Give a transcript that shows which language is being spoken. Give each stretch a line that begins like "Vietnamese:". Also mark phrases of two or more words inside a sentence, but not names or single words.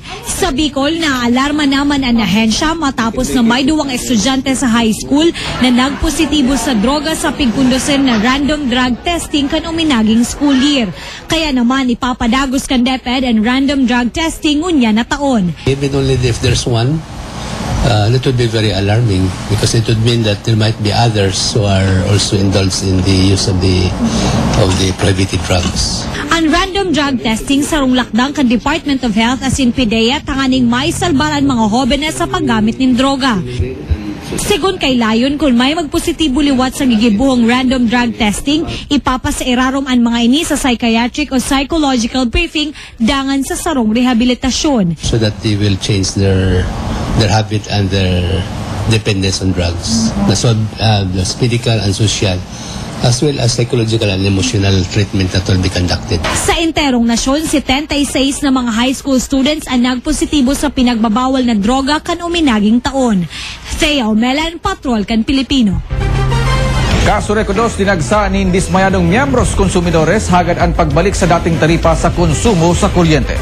Bikol: Sa Bicol, naaalarma naman ang ahensya matapos na may duwang estudyante sa
English: high school
Bikol: na nagpositibo sa droga sa pigkundusin na
English: random drug testing
Bikol: kan uminaging
English: school year.
Bikol: Kaya naman ipapadagos kan DepEd and
English: random drug testing
Bikol: ngunyan na taon.
English: Even only if there's one, that would be very alarming because it would mean that there might be others who are also indulged in the use of the prohibited drugs.
Bikol: Ang
English: random drug testing
Bikol: sarong lakdang kan Department of Health asin PDEA tanganing may salbaran mga hobenes sa paggamit ng droga. Sigun kay Layon, kung may magpositibo liwat sa gigibuhong
English: random drug testing,
Bikol: ipapasairarom ang mga ini sa psychiatric o
English: psychological briefing
Bikol: dangan sa sarong rehabilitasyon.
English: So that they will change their habit and their dependence on drugs. So medical and social, as well as psychological and emotional treatment that will be conducted.
Bikol: Sa enterong nasyon, 76 na mga
English: high school students
Bikol: ang nagpositibo sa pinagbabawal na droga kan uminaging taon. Thea Umelan, Patrol kan Pilipino. Kaso Recodos, dinagsa ni dismayadong miyembros konsumidores hagad ang pagbalik sa dating taripa sa konsumo sa kuryente.